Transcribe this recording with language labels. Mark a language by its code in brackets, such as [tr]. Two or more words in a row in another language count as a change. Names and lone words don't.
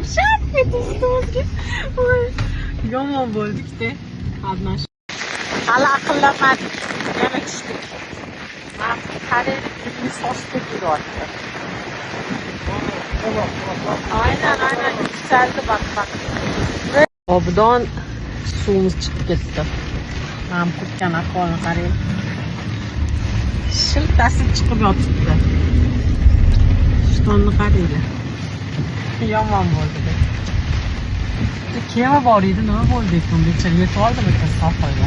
[uz] Shaq etdi ustimizga. Yomon bo'ldik-da. Qatnash. Hali aqllamadik. Yana tushdik. Qaraylik, bizni sochib yuryapti. [tr] Aynen. Yükseldi bak. [uz] Obdon suvimiz chiqib ketdi. Men qurtgan ahvolni qarang. Shiltasi chiqib yotibdi. Shtonni qaranglar. Yomon bo'ldi. Kema bor edi, nima bo'ldi ekan? Bechara yetib oldimi ekan sohilga?